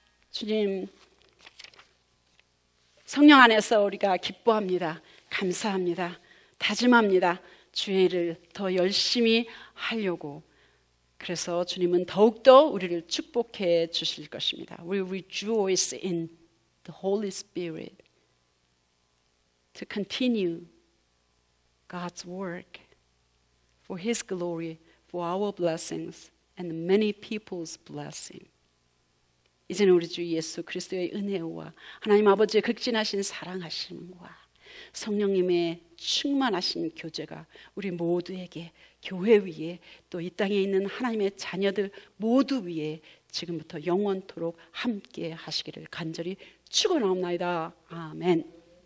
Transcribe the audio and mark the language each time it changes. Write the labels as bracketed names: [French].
[Korean] 주님, 성령 안에서 우리가 기뻐합니다. 감사합니다. 다짐합니다. 주의 일을 더 열심히 하려고. 그래서 주님은 더욱더 우리를 축복해 주실 것입니다. [English] We rejoice in the Holy Spirit to continue God's work for His glory, for our blessings and many people's blessing. [Korean] 이제는 우리 주 예수 그리스도의 은혜와 하나님 아버지의 극진하신 사랑하심과 성령님의 충만하신 교제가 우리 모두에게, 교회 위에, 또 이 땅에 있는 하나님의 자녀들 모두 위에 지금부터 영원토록 함께 하시기를 간절히 축원하옵나이다. 아멘.